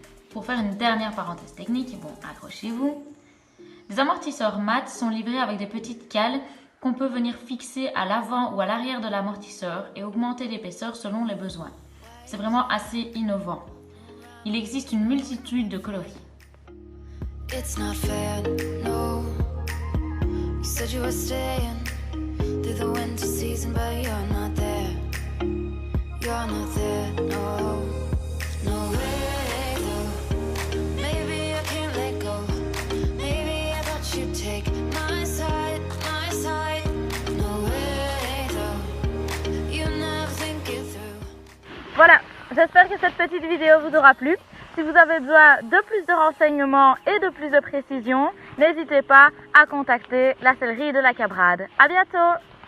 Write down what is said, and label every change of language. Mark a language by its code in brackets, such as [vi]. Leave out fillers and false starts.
[fr] Pour faire une dernière parenthèse technique, bon, accrochez-vous. Les amortisseurs Matt sont livrés avec des petites cales qu'on peut venir fixer à l'avant ou à l'arrière de l'amortisseur et augmenter l'épaisseur selon les besoins. C'est vraiment assez innovant. Il existe une multitude de coloris. [en] It's not fair, no. You said you were staying through the winter season, but you're not there. You're not there, no. No way, though. Maybe I can't let go. Maybe I thought you'd take my side, my side. No way, though. You never think it through. [fr] Voilà, j'espère que cette petite vidéo vous aura plu. Si vous avez besoin de plus de renseignements et de plus de précisions, n'hésitez pas à contacter la sellerie de La Cabrade. À bientôt!